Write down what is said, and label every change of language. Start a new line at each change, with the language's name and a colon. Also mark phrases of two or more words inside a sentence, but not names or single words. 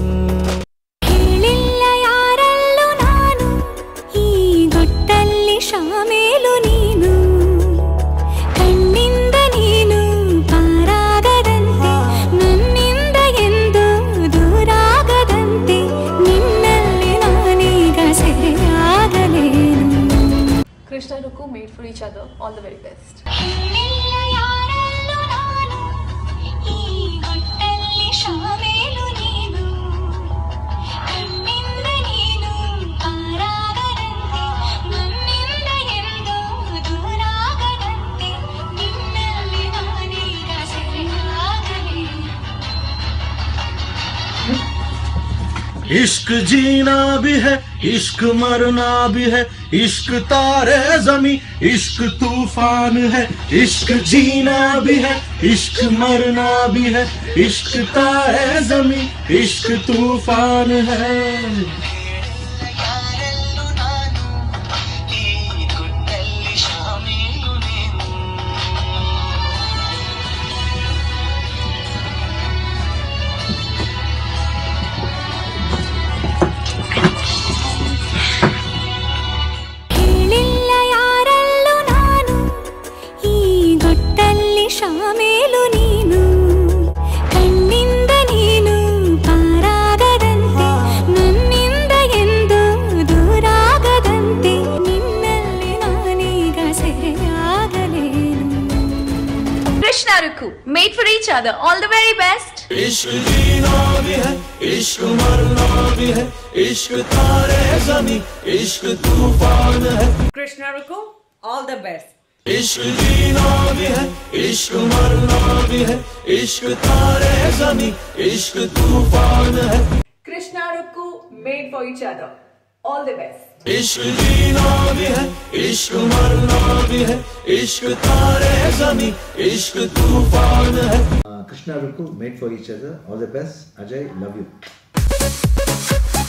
Kannada: ಹೇಳಿಲ್ಲ ಯಾರಲ್ಲೂ ನಾನು, ಈ ಗುಟ್ಟಲ್ಲಿ ಶಾಮೀಲು ನೀನು. ಕಣ್ಣಿಂದ ನೀನು ಪಾರಾಗದಂತೆ, ನನ್ನಿಂದ ಎಂದು ದೂರಾಗದಂತೆ, ನಿನ್ನಲ್ಲಿ ನಾನೀಗ ಸೆರೆಯಾಗಲೇನು.
English: Krishna Ruku made for each other. All the very best.
Kannada: ಹೇಳಿಲ್ಲ ಯಾರಲ್ಲೂ ನಾನು, ಈ ಗುಟ್ಟಲ್ಲಿ ಶಾಮೀಲು ನೀನು. ಕಣ್ಣಿಂದ ನೀನು ಪಾರಾಗದಂತೆ, ನನ್ನಿಂದ ಎಂದು ದೂರಾಗದಂತೆ, ನಿನ್ನಲ್ಲಿ ನಾನೀಗ ಸೆರೆಯಾಗಲೇನು.
Hindi: इश्क जीना भी है, इश्क मरना भी है, इश्क तारे जमी, इश्क तूफान है. इश्क जीना भी है, इश्क मरना भी है, इश्क तारे जमी, इश्क तूफान है.
Kannada: ಯಾರಲ್ಲೂ ನಾನು, ಈ ಗುಟ್ಟಲ್ಲಿ ಶಾಮೀಲು ನೀನು. ಹೇಳಿಲ್ಲ ಯಾರಲ್ಲೂ ನಾನು, ಈ ಗುಟ್ಟಲ್ಲಿ ಶಾಮೀಲು ನೀನು. ಕಣ್ಣಿಂದ ನೀನು ಪಾರಾಗದಂತೆ, ನನ್ನಿಂದ ಎಂದು ದೂರಾಗದಂತೆ, ನಿನ್ನಲ್ಲಿ ನಾನೀಗ ಸೆರೆಯಾಗಲೇನು.
English: Krishna Ruku made for each other. All the very best.
Hindi: इश्क जीना भी है, इश्क मरना भी है, इश्क तारे जमी, इश्क तूफान है.
English: Krishna Ruku, all the best.
Hindi: इश्क जीना भी है, इश्क मरना भी है, इश्क तारे जमी, इश्क तूफान है.
English: Krishna Ruku made for each other. All the best.
Hindi: इश्क जीना भी है, इश्क मरना भी है, इश्क तारे जमी, इश्क तूफान है.
English: Krishna Ruku made for each other. All the best. Ajay, love you.